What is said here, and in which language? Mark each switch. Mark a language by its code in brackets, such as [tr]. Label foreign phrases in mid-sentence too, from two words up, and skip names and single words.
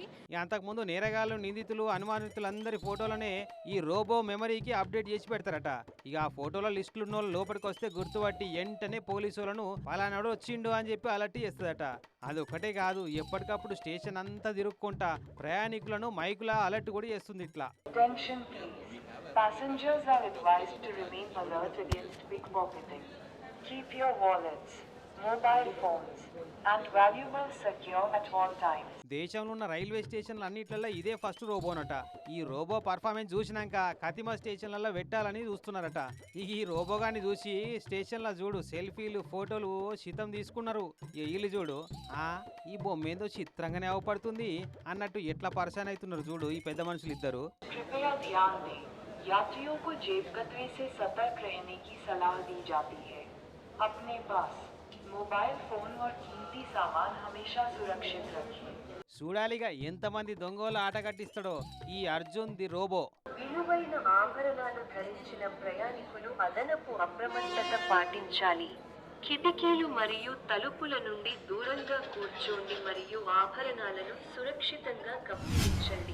[te] అంతకుముందు నేరగాళ్ళు, నిందితులు, అనుమానితులందరి ఫోటోలనే ఈ రోబో మెమరీకి అప్డేట్ చేసి పెడతారట. ఇక ఆ ఫోటోల లిస్టులు ఉన్న వాళ్ళు లోపలికి వస్తే గుర్తుపట్టి వెంటనే పోలీసులను పలానాడు వచ్చిండు అని చెప్పి అలర్ట్ చేస్తుందట. అదొక్కటే కాదు, ఎప్పటికప్పుడు స్టేషన్ అంతా తిరుక్కుంటా ప్రయాణికులను మైకులా అలర్ట్ కూడా చేస్తుంది. ఇట్లా [en] Passengers are advised to remain alert against pickpocketing. Keep your wallets, mobile phones, and valuables secure at all times. [te] దేశంలో ఉన్న రైల్వే స్టేషన్లు అన్నిట్లలో ఇదే ఫస్ట్ రోబోనట. ఈ [en] robo performance [te] చూసినాక కతిమ స్టేషన్లలో పెట్టాలని చూస్తున్నారట. ఈ రోబోగాన్ని చూసి స్టేషన్లో చూడు సెల్ఫీలు ఫోటోలు శితం తీసుకున్నారు. వీళ్ళు చూడు, ఈ బొమ్మ ఏందో చిత్రంగానే అవపడుతుంది అన్నట్టు ఎట్లా పరేషాన్ అవుతున్నారు చూడు ఈ పెద్ద మనుషులు ఇద్దరు. [hi] यात्रियों को जेब कतरे से सतर्क रहने की सलाह दी जाती है. अपने पास मोबाइल फोन और कीमती सामान हमेशा सुरक्षित रखें. [te] చూడాలిగా ఎంతమంది దొంగలు ఆట కట్టిస్తాడో ఈ అర్జున్ ది రోబో. విలువైన ఆభరణాలు ధరించిన ప్రయాణికులు అదనపు అప్రమత్తత పాటించాలి. కిటికీలు మరియు తలుపుల నుండి దూరంగా కూర్చోండి మరియు ఆభరణాలను సురక్షితంగా కప్పిపుచ్చండి.